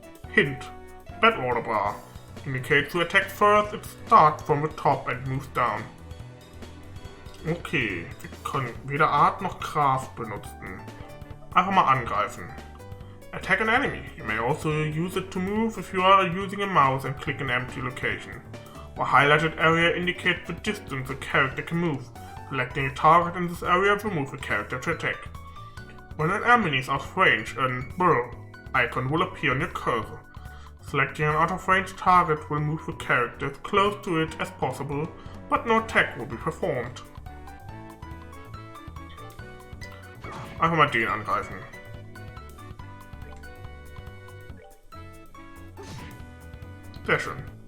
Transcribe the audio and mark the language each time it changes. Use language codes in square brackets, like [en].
[en] Hint. Battle order bar. Indicates to attack first, it starts from the top and moves down. [de] Okay, wir können weder Art noch Kraft benutzen. Einfach mal angreifen. [en] Attack an enemy. You may also use it to move if you are using a mouse and click an empty location. A highlighted area indicates the distance a character can move. Selecting a target in this area will move a character to attack. When an enemy is out of range, an burrow icon will appear on your cursor. Selecting an out of range target will move the character as close to it as possible, but no attack will be performed. [de] Einfach mal den angreifen. Sehr schön.